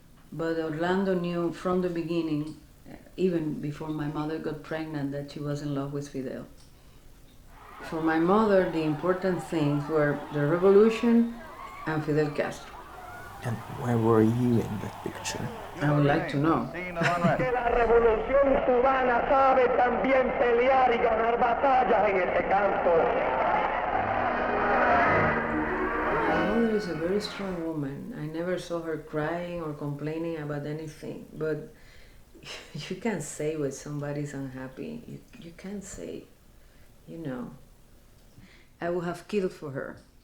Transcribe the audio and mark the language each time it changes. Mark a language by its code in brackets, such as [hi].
[en] But Orlando knew from the beginning, even before my mother got pregnant, that she was in love with Fidel. For my mother, the important things were the revolution and Fidel Castro. And where were you in that picture? I would like to know. [es] Que la revolución cubana sabe también pelear y ganar batallas en este campo. [en] My mother is a very strong woman. I never saw her crying or complaining about anything. But you can't say when somebody's unhappy. You can't say, you know. I would have killed for her.